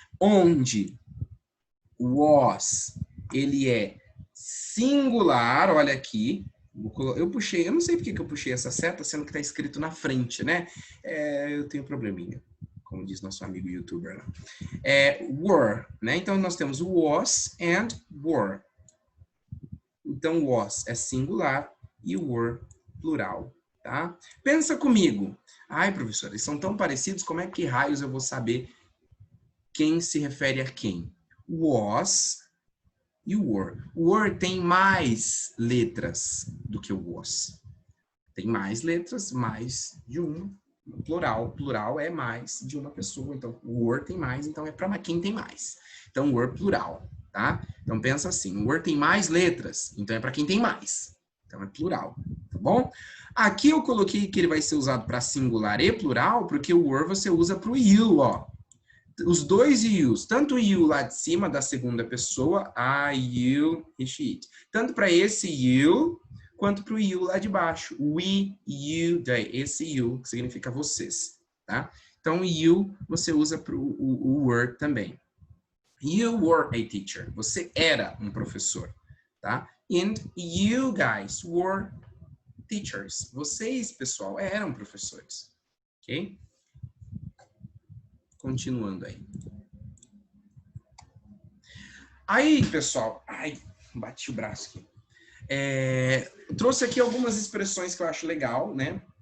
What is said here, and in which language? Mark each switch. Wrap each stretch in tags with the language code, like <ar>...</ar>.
<pt>Onde o was, ele é singular, olha aqui, eu puxei, eu não sei porque que eu puxei essa seta, sendo que está escrito na frente, né? Eu tenho probleminha, como diz nosso amigo youtuber lá. Were, né? Então, nós temos o was and were. Então, was é singular e were, plural, tá? Pensa comigo. Ai, professor, eles são tão parecidos, como é que raios eu vou saber quem se refere a quem? Was e were. Were tem mais letras do que o was. Tem mais letras, mais de uma. Plural. Plural é mais de uma pessoa. Então, were tem mais, então é para quem tem mais. Então, were plural, tá? Então, pensa assim, were tem mais letras, então é para quem tem mais. Então, é plural, tá bom? Aqui eu coloquei que ele vai ser usado para singular e plural, porque o were você usa para o you, ó. Os dois yous, tanto o you lá de cima da segunda pessoa, I, you, he, she, it. Tanto para esse you, quanto para o you lá de baixo. We, you, they. Esse you, que significa vocês, tá? Então, you você usa para o were também.</pt> <en>You were a teacher.</en> <pt>Você era um professor, tá?</pt> <en>And you guys were teachers.</en> <pt>Vocês, pessoal, eram professores, ok? Continuando aí. Aí, pessoal, ai, bati o braço aqui. Trouxe aqui algumas expressões que eu acho legal, né?</pt>